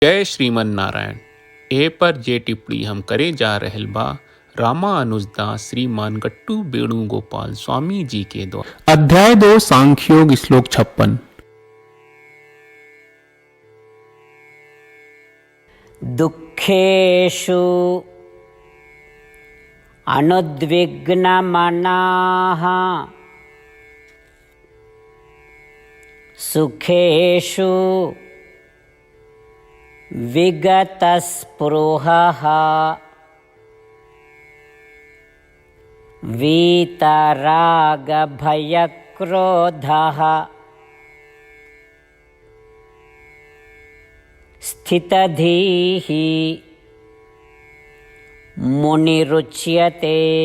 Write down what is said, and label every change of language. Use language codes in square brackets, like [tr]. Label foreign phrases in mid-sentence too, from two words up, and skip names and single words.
[bho] जय श्रीमन नारायण। ए पर जे टिप्पणी हम करे जा रहल बा रामानुजदास श्रीमान गट्टू वेणुगोपाल स्वामी जी के द्वारा। अध्याय 2 सांख्योग श्लोक 56। [sa] दुःखेषु अनुद्विग्नमनाः सुखेषु विगतस्पृहः वीतरागभयक्रोधः स्थितधीः मुनिरुच्यते।